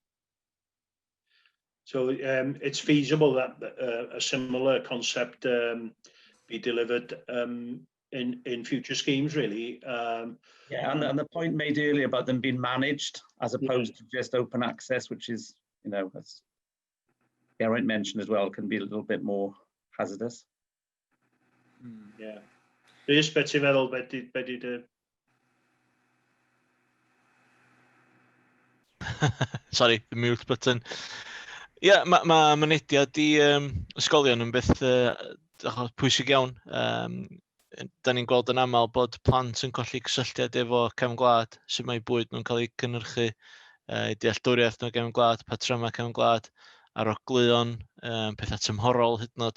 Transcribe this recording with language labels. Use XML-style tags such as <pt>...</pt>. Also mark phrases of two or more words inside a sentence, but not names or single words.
<en>So it's feasible that a similar concept be delivered in future schemes, really. Yeah, and the point made earlier about them being managed as opposed to just open access, which is, as Geraint mentioned as well, can be a little bit more hazardous. Yeah.</en> <cy>Rhys, beth ti'n meddwl, beth di</cy> <en>Sorry, the mute button.</en> <cy>Ie, mae mynediad i ysgolion yn beth pwysig iawn. Da ni'n gweld yn aml bod plant yn colli cysylltiad efo cefn gwlad, sut mae bwyd nhw'n cael ei cynhyrchu, dealltwriaeth nhw gefn gwlad, patrymau cefn gwlad, arogleuon, pethau tymhorol hyd yn oed.</cy>